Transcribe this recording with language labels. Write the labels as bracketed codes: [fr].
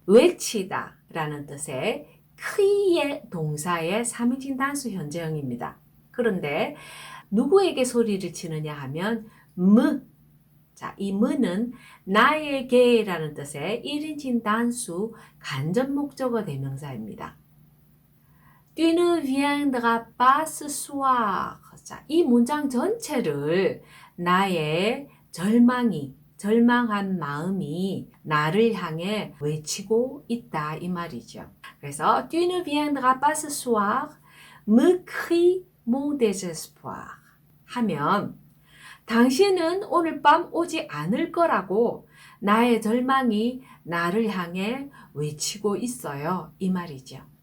[ko] 외치다 라는 뜻의 크이의 동사의 3인칭 단수 현재형입니다. 그런데 누구에게 소리를 치느냐 하면 자, 이 무는 나에게라는 뜻의 1인칭 단수 간접 목적어 대명사입니다. [fr] Tu ne viendras pas ce soir. [ko] 자, 이 문장 전체를 나의 절망한 마음이 나를 향해 외치고 있다 이 말이죠. 그래서 [fr] Tu ne viendras pas ce soir, me crie mon désespoir [ko] 하면 당신은 오늘 밤 오지 않을 거라고 나의 절망이 나를 향해 외치고 있어요 이 말이죠.